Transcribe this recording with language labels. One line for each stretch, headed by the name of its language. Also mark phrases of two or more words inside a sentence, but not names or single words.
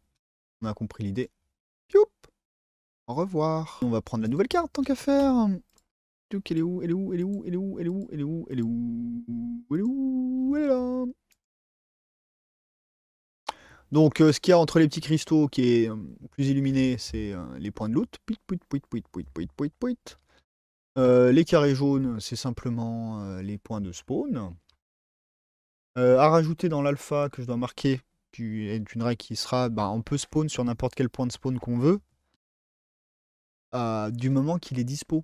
French: On a compris l'idée. Youp. Au revoir. On va prendre la nouvelle carte tant qu'à faire. Donc, elle est où? Elle est où? Elle est où? Elle est où? Elle est où? Elle est où? Elle est où? Elle est où? Elle est là. Donc, ce qu'il y a entre les petits cristaux qui est plus illuminé, c'est les points de loot. Puit, puit, puit, puit, puit, puit, puit, puit. Les carrés jaunes, c'est simplement les points de spawn. À rajouter dans l'alpha que je dois marquer, qui est une règle qui sera, on peut spawn sur n'importe quel point de spawn qu'on veut, du moment qu'il est dispo.